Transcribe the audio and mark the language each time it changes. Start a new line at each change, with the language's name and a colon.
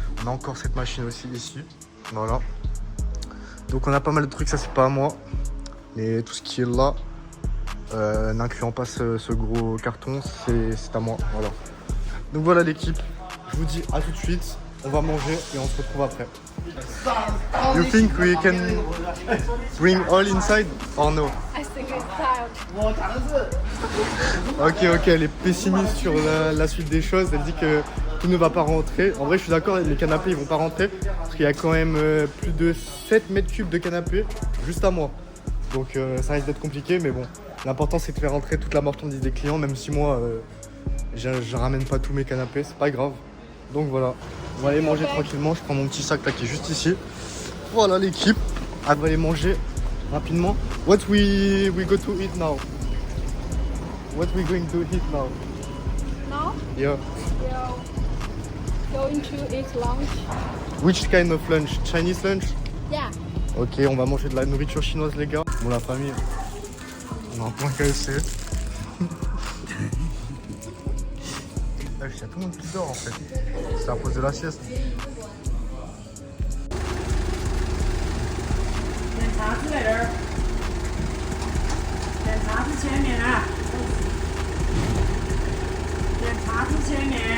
French: On a encore cette machine aussi ici. Voilà. Donc on a pas mal de trucs, ça c'est pas à moi. Mais tout ce qui est là, n'incluant pas ce gros carton, c'est à moi. Voilà. Donc voilà l'équipe, je vous dis à tout de suite. On va manger et on se retrouve après.
English: You think we can bring all inside or no? I think it's time.
French: Ok, elle est pessimiste sur la suite des choses. Elle dit que tout ne va pas rentrer. En vrai, je suis d'accord, les canapés ils vont pas rentrer parce qu'il y a quand même plus de 7 mètres cubes de canapés juste à moi. Donc ça risque d'être compliqué, mais bon, l'important c'est de faire rentrer toute la marchandise des clients, même si moi je ramène pas tous mes canapés, c'est pas grave. Donc voilà, on va aller manger tranquillement. Je prends mon petit sac là qui est juste ici. Voilà l'équipe, elle va aller manger rapidement.
English: What we go to eat now? What we going to eat now? Now Yeah. we are going to eat lunch. Which kind of lunch? Chinese lunch? Yeah.
French: Ok, on va manger de la nourriture chinoise les gars. Bon la famille, on a un point KFC. Il y a tout le monde qui dort en fait. C'est à cause de la sieste. 检查之类的，检查之前免啊，检查之前免。